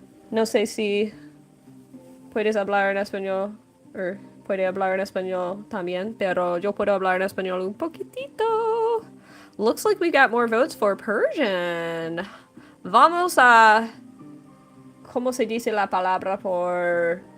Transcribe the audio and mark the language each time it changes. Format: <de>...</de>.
<es>No sé si puedes hablar en español, or puede hablar en español también, pero yo puedo hablar en español un poquitito.</es> <en>Looks like we got more votes for Persian.</en> <es>Vamos a... ¿Cómo se dice la palabra por...</es>